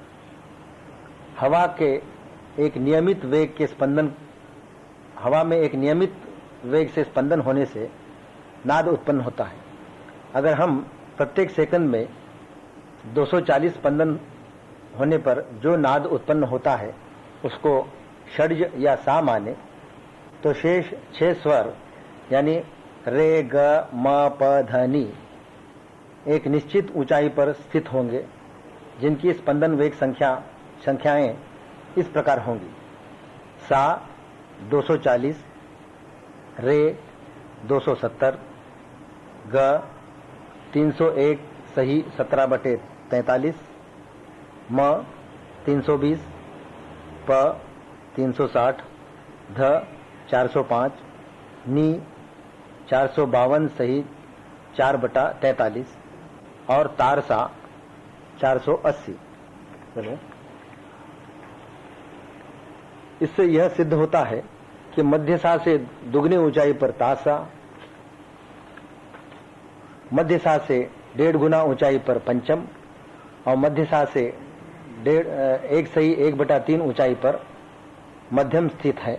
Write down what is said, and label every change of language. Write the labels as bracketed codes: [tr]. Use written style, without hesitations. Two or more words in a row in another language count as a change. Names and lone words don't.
[hi] हवा में एक नियमित वेग से स्पंदन होने से नाद उत्पन्न होता है। अगर हम प्रत्येक सेकंड में 240 स्पंदन होने पर जो नाद उत्पन्न होता है उसको षड्ज या सा माने तो शेष 6 स्वर यानी रे, ग, म, प, ध, नी एक निश्चित ऊंचाई पर स्थित होंगे, जिनकी स्पंदन वेग संख्याएं इस प्रकार होंगी: सा 240, रे 270, ग 301 सही 17/43, म 320, प 360, ध 405, नी 452 सही 4/43 और तारसा 480। इससे यह सिद्ध होता है कि मध्य सा से दुगनी ऊंचाई पर तासा, मध्य सा से 1.5 गुना ऊंचाई पर पंचम और मध्य सा से 1 सही 1/3 ऊंचाई पर मध्यम स्थित है।